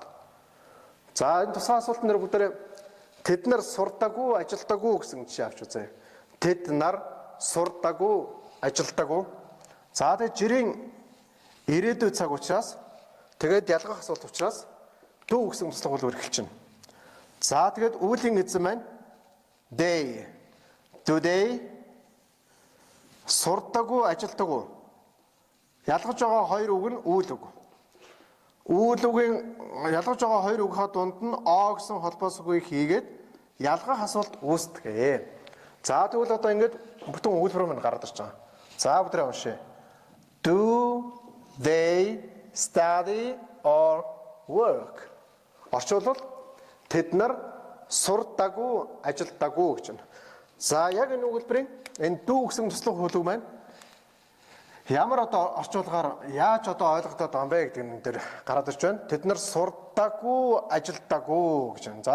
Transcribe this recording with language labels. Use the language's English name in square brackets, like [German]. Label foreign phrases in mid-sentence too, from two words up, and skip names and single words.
[Mongolian] За энэ тусгай асуултан дээр бүгд тэд нар сурдаггүй, ажилдаггүй гэсэн жишээ авч үзье. Тэд нар сурдаггүй, ажилдаггүй. За тэгээд жирийн ирээдүйн цаг учраас тэгээд ялгах асуулт учраас дүү гэсэн туслах бол эхэлж байна. За тэгээд үүлийн эзэн маань they. [English] Do they [Mongolian] сурдаггүй, ажилдаггүй. Ялгаж байгаа хоёр үг нь үйл үг. Үйл үгийн ялгаж байгаа хоёр үгийнхаа дунд нь о гэсэн холбоос үгийг хийгээд ялгах асуулт үүсдэг. За тэгвэл одоо ингээд бүтэн өгүүлбэр маань гараад ирж байгаа. За бүгд уншъя. [English] Do they study or work? [Mongolian] Орчуулбал тэд нар сурдаггүй, ажилдаггүй гэж байна. За яг энэ өгүүлбэрийн энэ дүү гэсэн туслах хуулийг маань ямар одоо орчуулгаар яаж одоо ойлгогдоод байгаа юм бэ гэдэг нь дээр гараад ирж байна. Тэд нар сурдаггүй, ажилдаггүй гэж байна.